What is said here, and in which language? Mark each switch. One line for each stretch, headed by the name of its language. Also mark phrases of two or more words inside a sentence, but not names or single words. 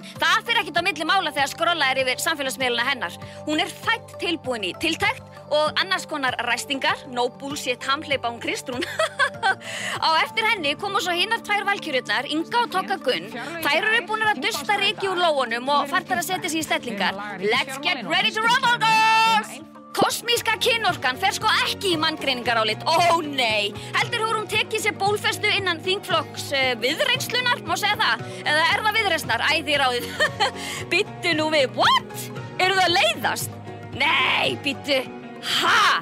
Icelandic: Það fer ekkert á milli mála þegar skrolla er yfir samfélagsmiðlana hennar. Hún er fædd tilbúin í tiltekt og annars konar ræstingar,
English: no bullshit
Icelandic: hamhleypa hún Kristrún. Á eftir henni komu svo hinnar tvær valkjörurnar, Inga og Togga Gunn. Þær eru búnar að dusta ryki úr lóunum og farnar að setja sig í stellingar.
English: Let's get ready to rumble, girls!
Icelandic: Kosmíska kynorkan fer sko ekki í manngreiningarálit, nei. Heldur hefur hún tekið sér bólfestu innan þingflokks viðreynslunar, má segja það? Eða er það viðreisnar? Æ, þið ráðið. Bittu nú við, what? Eru það leiðast? Nei, bittu. Ha?